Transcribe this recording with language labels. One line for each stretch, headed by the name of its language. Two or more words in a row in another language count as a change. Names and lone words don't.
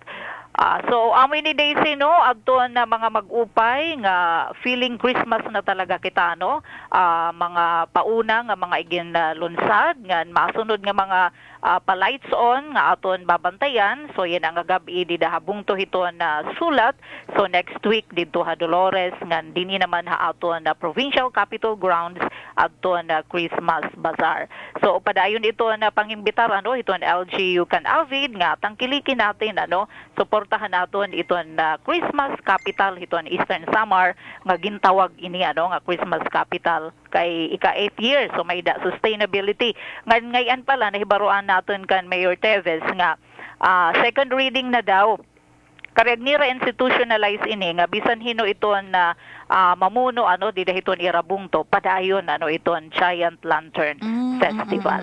Waray: So amoy ni Daisy no adton na mga mag-upay nga
English: feeling Christmas
Waray: na talaga kita no mga pauna nga mga igin lunsad nga masunod nga mga pa-lights on nga aton babantayan so yan ang gabi di dahabong to hiton na sulat so
English: next week
Waray: dito ha Dolores nga dinhi naman ha aton na Provincial Capitol Grounds adton na Christmas Bazaar. So padayon ito na pangimbitar ano iton LGU kan Avid nga tangkilikin natin ano suportahan naton iton na Christmas Capital iton Eastern Samar nga gintawag ini ano nga Christmas Capital kay ika 8th year so may sustainability ngayon pala nahibaruan naton kan Mayor Teves nga
English: second reading
Waray: na daw kareg nira institutionalize ini nga bisan hino iton na mamuno ano dida hiton irabung to padayon ano iton Giant Lantern Festival.